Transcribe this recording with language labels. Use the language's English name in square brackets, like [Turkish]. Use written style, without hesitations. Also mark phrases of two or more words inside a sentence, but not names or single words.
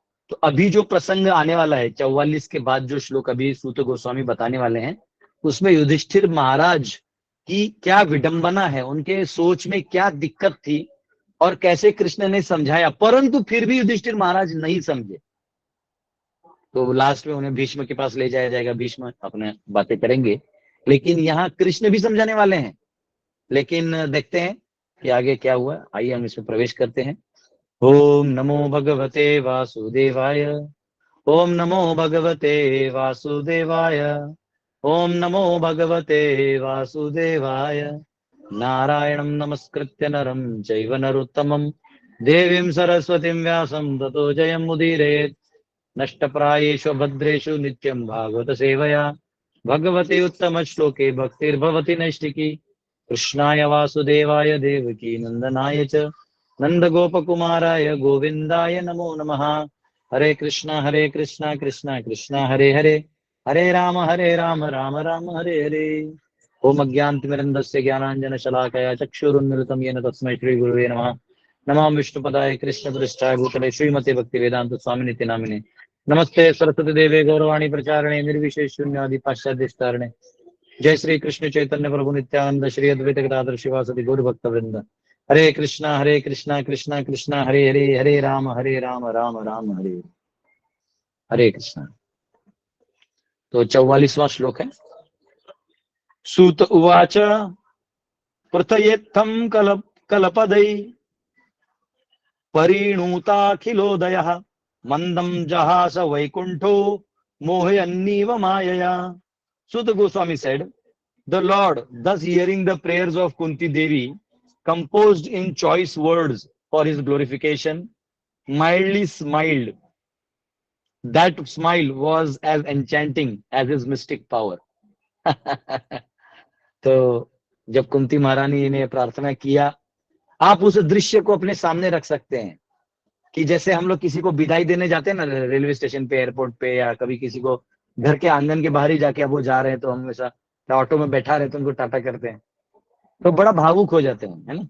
[Hindi] तो अभी जो प्रसंग आने वाला है 44 के बाद, जो श्लोक अभी सूत गोस्वामी बताने वाले हैं, उसमें युधिष्ठिर महाराज की क्या विडंबना है, उनके सोच में क्या दिक्कत थी, और कैसे कृष्ण ने समझाया, परंतु फिर भी युधिष्ठिर महाराज नहीं समझे। तो लास्ट में उन्हें भीष्म के पास ले जाया जाएगा, भीष्म अपने बातें करेंगे, लेकिन यहाँ कृष्ण भी समझाने वाले हैं। लेकिन देखते हैं कि आगे क्या हुआ। आइए हम इसमें प्रवेश करते हैं। [Sanskrit] ओम नमो भगवते वासुदेवाय। ओम नमो भगवते वासुदेवाय। ओम नमो भगवते वासुदेवाय। नारायणं नमस्कृत्य नरं चैव नरोत्तमं देवीं सरस्वतीं व्यासं ततो जयमुदीरयेत्। नष्टप्रायेषु भद्रेषु नित्यं भागवत सेवया भगवते उत्तम श्लोके भक्तिर्भवति नैष्टिकी। कृष्णाय वासुदेवाय देवकी नंदनाय च नंदगोपकुमाराय गोविंदाय नमो नमः। हरे कृष्णा कृष्णा कृष्णा हरे हरे, हरे राम राम राम हरे हरे। ओम अज्ञानतिमिरन्दस्य ज्ञानाञ्जनशलाकया चक्षुरुन्मिलितं येन तस्मै श्रीगुरुवे नमः। नमामि विष्णुपदाय कृष्णपृष्ठाय भूतले श्रीमते भक्तिवेदांत स्वामिनिति नामिने। नमस्ते सरस्वती देवे गौरवाणी प्रचारणे निर्विशेष शून्यादि पाश्चात्य। जय श्री कृष्ण चैतन्य प्रभु नित्यानंद श्री अद्वैत गदाधर शिवासदि गौर भक्त वृंद। हरे कृष्णा कृष्णा कृष्णा हरे हरे, हरे राम राम राम हरे हरे कृष्णा। [Hindi] तो 44वां श्लोक है। [Sanskrit] सूत उवाच पृथयेत्थं कलपदै परिणूताखिलोदयः मंदं जहास वैकुंठो मोहयन्नीव मायया। [English] Suta Goswami said, the Lord, thus hearing the prayers of Kunti Devi, composed in choice words for his glorification, mildly smiled. That smile was as enchanting as his mystic power. [Hindi] तो जब कुंती महारानी ने प्रार्थना किया, आप उस दृश्य को अपने सामने रख सकते हैं कि जैसे हम लोग किसी को विदाई देने जाते हैं ना [English] railway station [Hindi] पे, एयरपोर्ट पे, या कभी किसी को घर के आंगन के बाहर ही जाके अब वो जा रहे हैं तो हम हमेशा ऑटो में बैठा रहे तो उनको टाटा करते हैं, तो बड़ा भावुक हो जाते हैं, है ना।